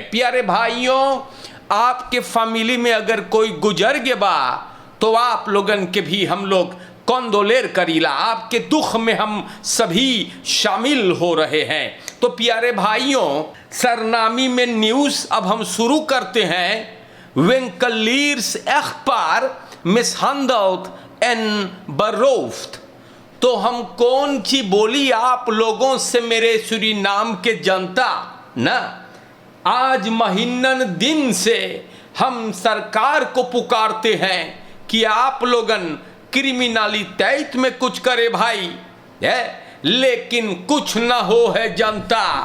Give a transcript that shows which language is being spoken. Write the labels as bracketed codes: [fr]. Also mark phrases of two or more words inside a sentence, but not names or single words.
[hns] प्यारे भाइयों, आपके फैमिली में अगर कोई गुजर गया बा तो आप लोगन के भी हम लोग कंदोलेर करीला, आपके दुख में हम सभी शामिल हो रहे हैं। तो प्यारे भाइयों, सरनामी में न्यूज़ अब हम शुरू करते हैं। [nl] Winkeliers echtpaar mishandeld en beroofd। [hns] तो हम कौन सी बोली आप लोगों से मेरे सूरीनाम के जनता ना, आज महीनन दिन से हम सरकार को पुकारते हैं कि आप लोगन क्रिमिनलिटेट में कुछ करे भाई है, लेकिन कुछ ना हो है जनता।